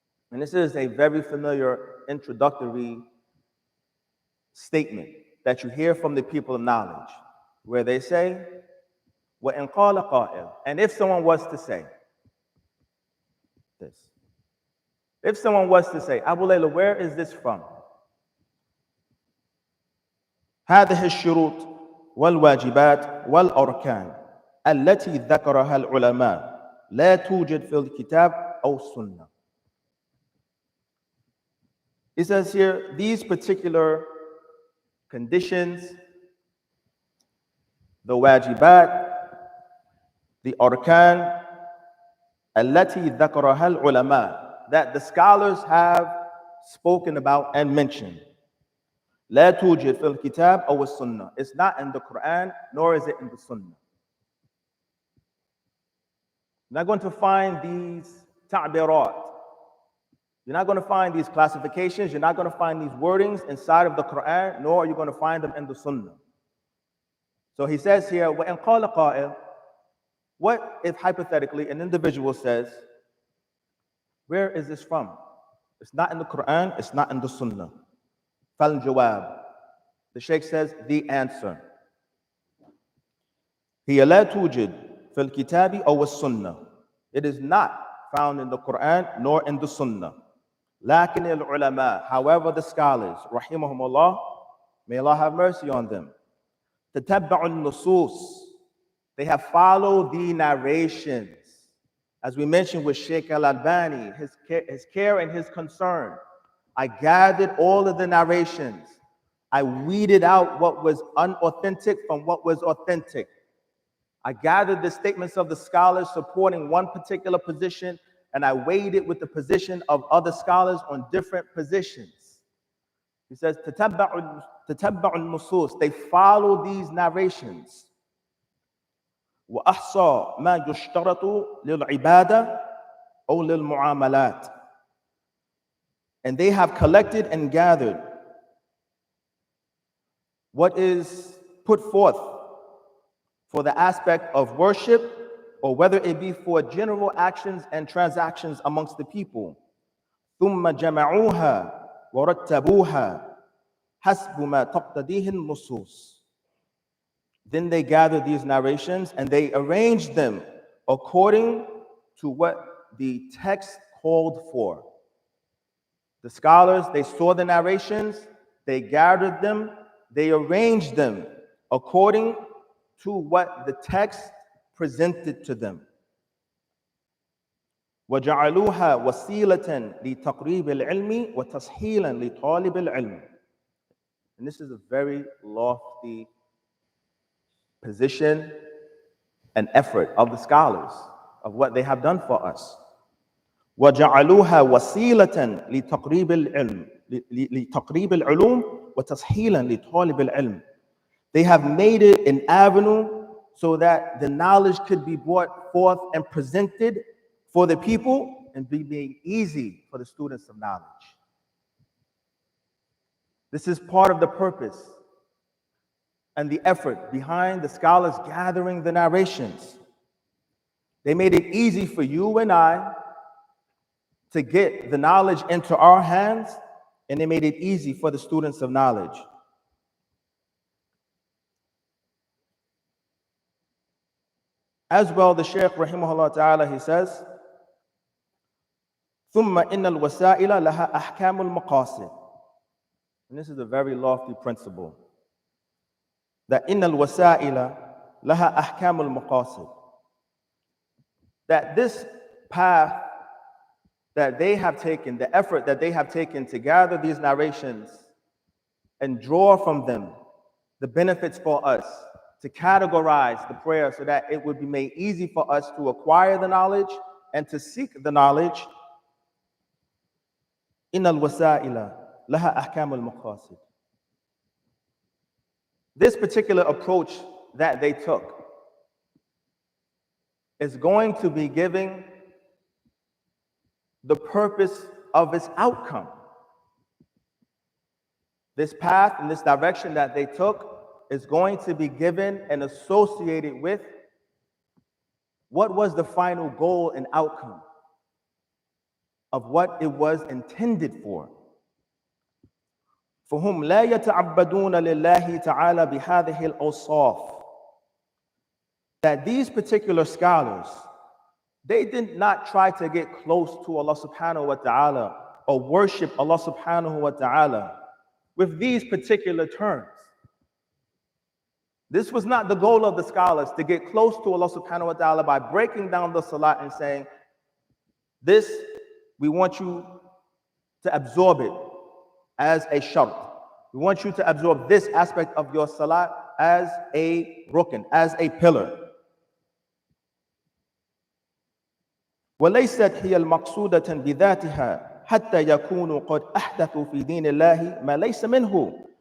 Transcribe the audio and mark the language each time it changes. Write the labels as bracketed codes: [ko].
[en] And this is a very familiar introductory statement that you hear from the people of knowledge, where they say, [ar] وَإِنْ قَالَ قَائِلٌ. [en] And if someone was to say this, if someone was to say, Abu Layla, where is this from? [ar] هذه الشروط والواجبات والأركان التي ذكرها العلماء لا توجد في الكتاب أو السنة. [en] It says here, these particular conditions, the wajibat, the arkan, [ar] التي ذكرها العلماء, [en] that the scholars have spoken about and mentioned. [ar] لا توجد في الكتاب أو السنة. [en] It's not in the Quran, nor is it in the Sunnah. You're not going to find these ta'birat. You're not going to find these classifications. You're not going to find these wordings inside of the Quran, nor are you going to find them in the Sunnah. So he says here, [ar] وَإِنْ قَالَ قَائِلٌ. [en] What if hypothetically an individual says, where is this from? It's not in the Quran, it's not in the Sunnah. [ar] فَالْجَوَابِ. [en] The Shaykh says, the answer. [ar] هي لا توجد في الكتاب أو السنة. [en] It is not found in the Quran nor in the Sunnah. [ar] لكن العلماء, [en] however the scholars, [ar] رحمهم الله, [en] may Allah have mercy on them, [ar] تتبع النصوص. [en] They have followed the narrations. As we mentioned with Sheikh Al-Albani, his care and his concern. I gathered all of the narrations. I weeded out what was unauthentic from what was authentic. I gathered the statements of the scholars supporting one particular position, and I weighed it with the position of other scholars on different positions. He says, [ar] تتبع النصوص. [en] They follow these narrations. [ar] وأحصى ما يشترط للعبادة أو للمعاملات. [en] And they have collected and gathered what is put forth for the aspect of worship, or whether it be for general actions and transactions amongst the people. [ar] ثم جمعوها ورتبوها حسب ما تقتضيه النصوص. [en] Then they gathered these narrations and they arranged them according to what the text called for. The scholars, they saw the narrations, they gathered them, they arranged them according to what the text presented to them. [ar] وجعلوها وسيلة لتقريب العلم وتسهيلا لطالب العلم. [en] And this is a very lofty position and effort of the scholars of what they have done for us. [ar] وجعلوها وسيلة لتقريب العلم لتقريب العلوم وتسهيلا لطالب العلم. [en] They have made it an avenue so that the knowledge could be brought forth and presented for the people and be made easy for the students of knowledge. This is part of the purpose and the effort behind the scholars gathering the narrations. They made it easy for you and I to get the knowledge into our hands, and they made it easy for the students of knowledge. As well, the Shaykh rahimahullah ta'ala, he says, [ar] ثم إن الوسائل لها أحكام المقاصد. [en] And this is a very lofty principle. [ar] That إن الوسائل لها أحكام المقاصد. [en] That this path that they have taken, the effort that they have taken to gather these narrations and draw from them the benefits for us, to categorize the prayer so that it would be made easy for us to acquire the knowledge and to seek the knowledge. [ar] إن الوسائل لها أحكام المقاصد. [en] This particular approach that they took is going to be giving the purpose of its outcome. This path and this direction that they took is going to be given and associated with what was the final goal and outcome of what it was intended for. [ar] فهم لا يتعبدون لله تعالى بهذه الأوصاف. [en] That these particular scholars, they did not try to get close to Allah subhanahu wa ta'ala or worship Allah subhanahu wa ta'ala with these particular terms. This was not the goal of the scholars, to get close to Allah subhanahu wa ta'ala by breaking down the salat and saying, this, we want you to absorb it as a shart. We want you to absorb this aspect of your salat as a rukn, as a pillar. [ar] وليست هي المقصودة بذاتها حتى يكونوا قد أحدثوا في دين الله ما ليس منه.